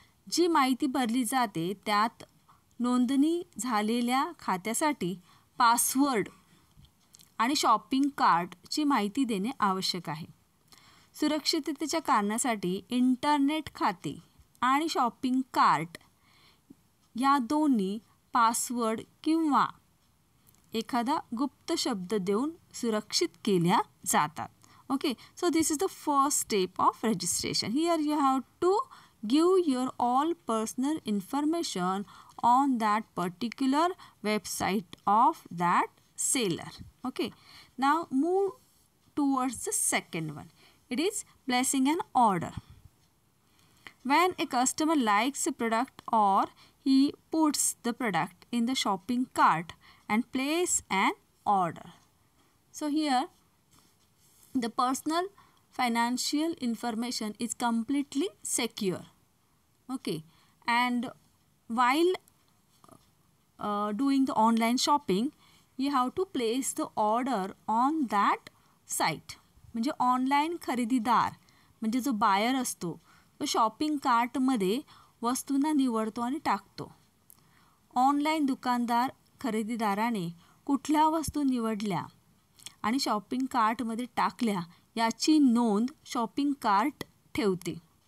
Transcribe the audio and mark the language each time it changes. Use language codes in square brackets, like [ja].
[mr] जी माहिती भरली जाते त्यात नोंदणी झालेल्या खात्यासाठी पासवर्ड आणि शॉपिंग कार्टची माहिती देणे आवश्यक आहे. सुरक्षिततेच्या कारणासाठी इंटरनेट खाते आणि शॉपिंग कार्ट या दोन्ही पासवर्ड किंवा एखादा गुप्त शब्द देऊन सुरक्षित केल्या जातात. [en] Okay, so this is the first step of registration. Here you have to give your all personal information on that particular website of that seller. Okay, now move towards the second one. It is placing an order. When a customer likes a product or he puts the product in the shopping cart and place an order. So here the personal financial information is completely secure. Okay, and while doing the online shopping you have to place the order on that site. [mr] म्हणजे online खरेदीदार म्हणजे जो buyer असतो तो shopping कार्टमध्ये वस्तूंना निवडतो आणि टाकतो. ऑनलाईन दुकानदार खरेदीदाराने कुठल्या वस्तू निवडल्या आणि शॉपिंग कार्टमध्ये टाकल्या याची नोंद शॉपिंग कार्ट ठेवते.